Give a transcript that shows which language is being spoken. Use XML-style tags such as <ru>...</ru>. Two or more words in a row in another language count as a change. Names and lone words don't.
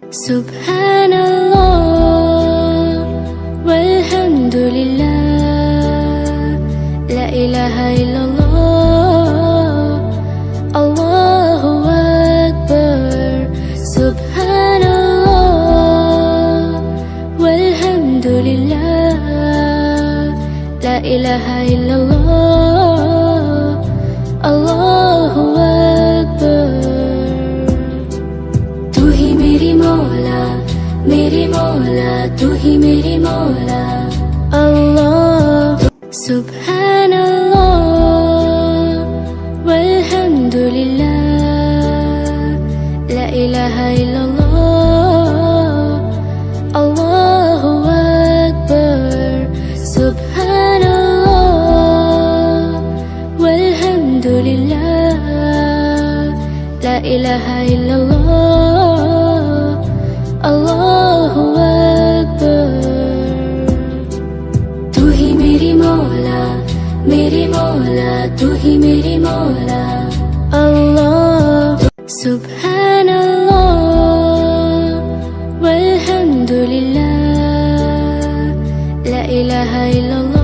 <ar>سبحان الله والحمد لله، لا إله إلا الله، الله أكبر. سبحان الله والحمد لله، لا إله إلا الله، الله أكبر.</ar> <hi>तू ही मेरी मौला, मेरी मौला, तू ही मेरी मौला अल्लाह।</hi> <ar>سبحان الله والحمد لله, لا إله إلا الله، الله أكبر. سبحان الله والحمد لله، لا إله إلا الله، الله أكبر.</ar> <hi>तू ही मेरी मौला, मेरी मौला, तू ही मेरी मौला अल्लाह।</hi> <ar>سبحان الله والحمد لله, لا إله إلا الله.</ar>